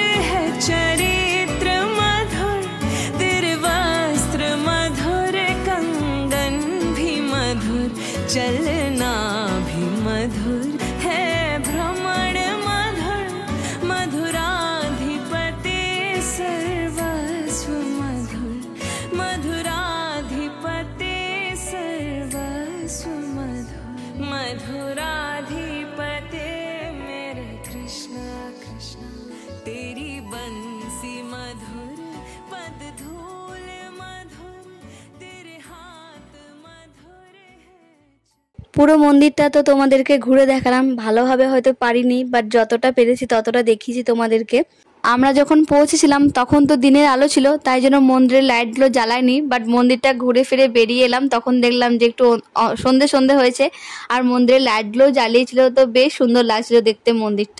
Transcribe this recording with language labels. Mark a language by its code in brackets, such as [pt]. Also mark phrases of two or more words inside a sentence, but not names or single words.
[hi] है, चरित्र मधुर, तेरे वस्त्र मधुर, कंगन भी मधुर, चलना भी मधुर है, भ्रमण मधुर, मधुराधिपते सर्वस्व मधुर, मधुराधिपते सर्वस्व मधुर, मधुराधिपते मेरे कृष्णा कृष्णा तेरी बंसी मधुर, पद धूल मधुर, तेरे हाथ मधुर है। [bn] পুরো মন্দিরটা তো তোমাদেরকে ঘুরে দেখালাম, ভালোভাবে হয়তো পারিনি, বাট যতটা পেরেছি ততটা দেখিয়েছি তোমাদেরকে। আমরা যখন পৌঁছেছিলাম তখন তো দিনের আলো ছিল, তাই জন্য মন্দিরের লাইটগুলো জ্বালায়নি, বাট মন্দিরটা ঘুরে ফিরে বেরিয়ে এলাম তখন দেখলাম যে একটু সন্ধে সন্ধে হয়েছে আর মন্দিরের লাইটগুলো জ্বালিয়েছিল, তো বেশ সুন্দর লাগছিল দেখতে মন্দিরটা।